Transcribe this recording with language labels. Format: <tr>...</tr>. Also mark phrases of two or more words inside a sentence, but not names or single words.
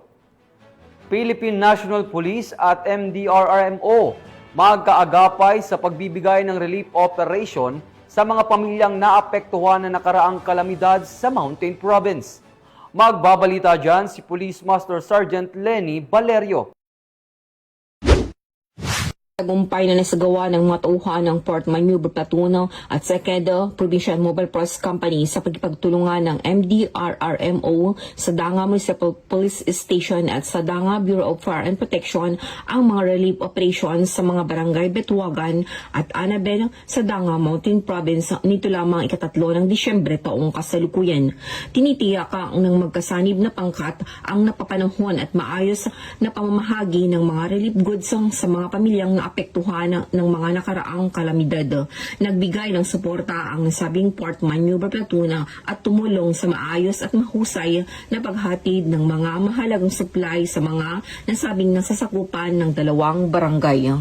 <tl>Philippine National Police at MDRRMO magkaagapay sa pagbibigay ng</tl> <en>relief operation</en> <tl>sa mga pamilyang naapektuhan na nakaraang kalamidad sa Mountain Province. Magbabalita dyan si Police Master Sergeant Lenny Valerio. Tagumpay na nasagawa ng mga tauhan ng Port Maneuver Platoon at 2nd Provincial Mobile Force Company sa pagkipagtulungan ng MDRRMO sa Danga Municipal Police Station at sa Danga Bureau of Fire and Protection ang mga</tl> <en>relief operations</en> <tl>sa mga barangay Betuagan at Anabel sa Danga Mountain Province nito lamang ika-3 ng Disyembre taong kasalukuyan. Tinitiyak ang ng magkasanib na pangkat ang napapanahon at maayos na pamamahagi ng mga</tl> <en>relief goods</en> <tl>sa mga pamilyang apektuhan ng mga nakaraang kalamidad. Nagbigay ng suporta ang nasabing Port Maneuver Platoon at tumulong sa maayos at mahusay na paghatid ng mga mahalagang supply sa mga nasabing nasasakupan ng 2 barangay.</tl>